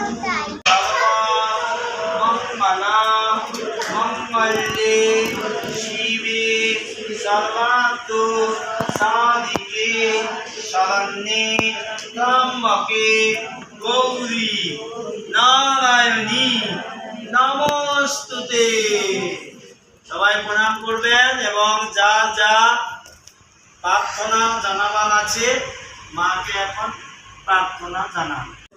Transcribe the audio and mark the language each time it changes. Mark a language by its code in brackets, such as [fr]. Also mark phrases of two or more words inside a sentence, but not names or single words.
[sa] मंगले शिवे सर्वार्थ साधिके शरण्ये त्र्यंबके गौरी नारायणी नमोस्तुते [bn] সবাই প্রণাম করবেন এবং যার যা প্রার্থনা জানাবার আছে মাকে এখন প্রার্থনা জানান।